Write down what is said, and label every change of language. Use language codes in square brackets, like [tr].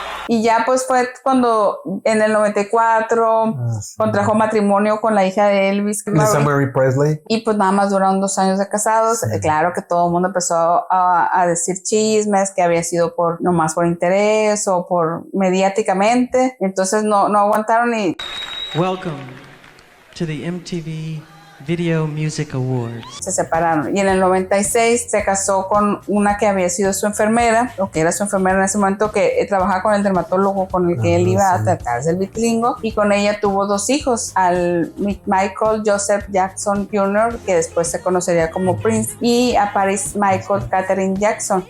[es] Y ya pues fue cuando en el 94 contrajo matrimonio con la hija de Elvis, Lisa Marie Presley. Y pues nada más duraron 2 años de casados. Claro que todo el mundo empezó a decir chismes, que había sido nomás por interés o por mediáticamente. Entonces no aguantaron y... [en] Welcome to the MTV Video Music Awards. [es] Se separaron. Y en el 96 se casó con una que había sido su enfermera, o que era su enfermera en ese momento, que trabajaba con el dermatólogo con el que él iba a tratarse el vitiligo, y con ella tuvo 2 hijos, al Michael Joseph Jackson Jr., que después se conocería como Prince, y a Paris Michael Catherine Jackson.